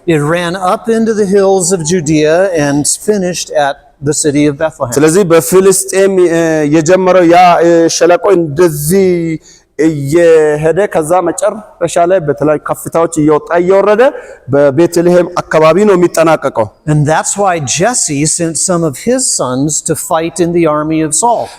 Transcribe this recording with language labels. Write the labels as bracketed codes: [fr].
[en] It ran up into the hills of Judea and finished at the city of Bethlehem. [am] ስለዚህ በፍልስጤም የጀመረው ያ ሸለቆ እንደዚህ እየሄደ ከዛ መጨረሻ ላይ በተለይ ከፍታዎች እየወረደ በቤተልሔም አካባቢ ነው የሚጠናቀቀው። [en] And that's why Jesse sent some of his sons to fight in the army of Saul.